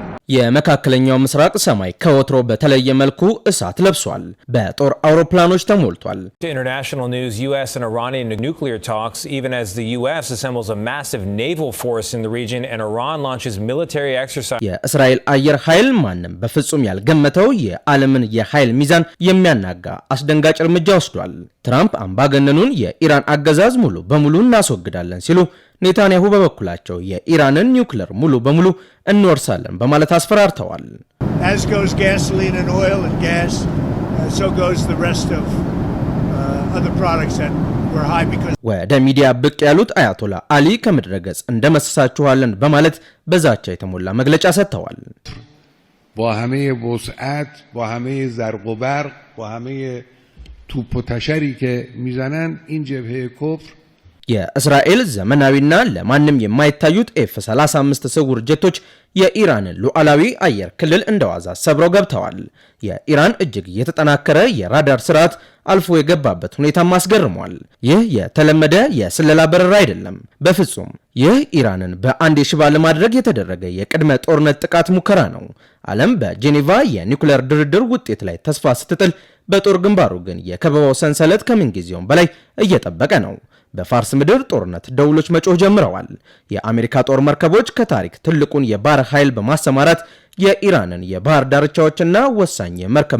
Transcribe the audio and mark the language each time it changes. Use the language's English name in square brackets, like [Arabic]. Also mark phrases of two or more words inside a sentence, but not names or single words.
[Amharic] የመካከለኛው ምስራቅ ሰማይ ከወትሮ በተለየ መልኩ እሳት ለብሷል። በጦር አውሮፕላኖች ተሞልቷል። [English] International news: US and Iranian nuclear talks, even as the US assembles a massive naval force in the region and Iran launches military exercises. [Amharic] የእስራኤል አየር ኃይል ማንም በፍጹም ያልገመተው የዓለምን የኃይል ሚዛን የሚያናጋ አስደንጋጭ እርምጃ ወስዷል። ትራምፕ አምባገነኑን የኢራን አገዛዝ ሙሉ በሙሉ እናስወግዳለን ሲሉ ኔታንያሁ በበኩላቸው የኢራንን ኒውክሌር ሙሉ በሙሉ እንወርሳለን በማለት አስፈራርተዋል። [English] As goes gasoline and oil and gas, so goes the rest of other products that were high because [Amharic] ወደ ሚዲያ ብቅ ያሉት አያቶላ አሊ ከምድረገጽ እንደመሰሳችኋለን በማለት በዛቻ የተሞላ መግለጫ ሰጥተዋል። [Persian] با همه وسعت با همه زرق و برق با همه توپ و تشری که میزنن این جبهه کفر [Amharic] የእስራኤል ዘመናዊና ለማንም የማይታዩት F-35 ስውር ጀቶች የኢራንን ሉዓላዊ አየር ክልል እንደዋዛ ሰብረው ገብተዋል። የኢራን እጅግ የተጠናከረ የራዳር ስርዓት አልፎ የገባበት ሁኔታም አስገርሟል። ይህ የተለመደ የስለላ በረራ አይደለም፣ በፍጹም። ይህ ኢራንን በአንድ ሽባ ለማድረግ የተደረገ የቅድመ ጦርነት ጥቃት ሙከራ ነው። ዓለም በጄኔቫ የኒውክሌር ድርድር ውጤት ላይ ተስፋ ስትጥል፣ በጦር ግንባሩ ግን የከበባው ሰንሰለት ከምንጊዜውም በላይ እየጠበቀ ነው። በፋርስ ምድር ጦርነት ደውሎች መጮህ ጀምረዋል። የአሜሪካ ጦር መርከቦች ከታሪክ ትልቁን የባህር ኃይል በማሰማራት የኢራንን የባህር ዳርቻዎችና ወሳኝ የመርከብ